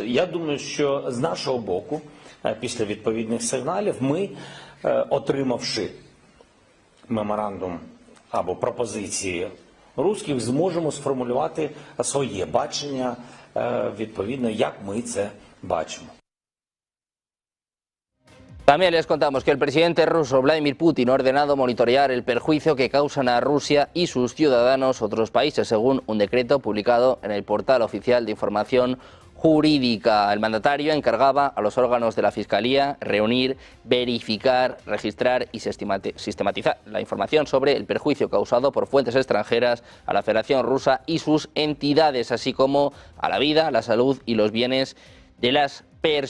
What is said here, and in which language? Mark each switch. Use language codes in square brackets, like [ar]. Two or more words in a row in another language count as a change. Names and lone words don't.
[uk] Я думаю, що з нашого боку, після відповідних сигналів, ми, отримавши меморандум або пропозиції русських, зможемо сформулювати своє бачення відповідно, як ми це бачимо. [es] También les contamos que el presidente ruso Vladimir Putin ha ordenado monitorear el perjuicio que causan a Rusia y sus ciudadanos otros países, según un decreto publicado en el portal oficial de información jurídica. El mandatario encargaba a los órganos de la Fiscalía reunir, verificar, registrar y sistematizar la información sobre el perjuicio causado por fuentes extranjeras a la Federación Rusa y sus entidades, así como a la vida, la salud y los bienes de las personas.